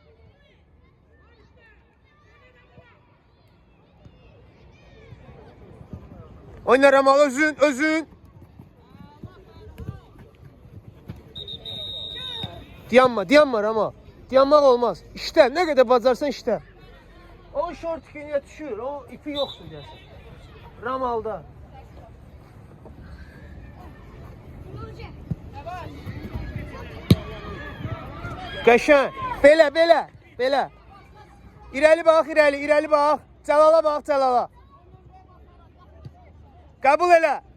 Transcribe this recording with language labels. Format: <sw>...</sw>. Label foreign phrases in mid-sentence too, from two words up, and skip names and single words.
<az>Oyna Ramal, özün, özün. Dayanma, dayanma Ramal. Dayanmaq olmaz.</az> <tr>İşte, ne kadar bacarsan işte. O şort ikiye düşür, o ipi yoktur dersin.</tr> <az>Ramal'da. Qəşəng. Belə, belə, belə. İrəli bax, irəli bax. Cəlala bax, Cəlala. Qəbul elə.</az>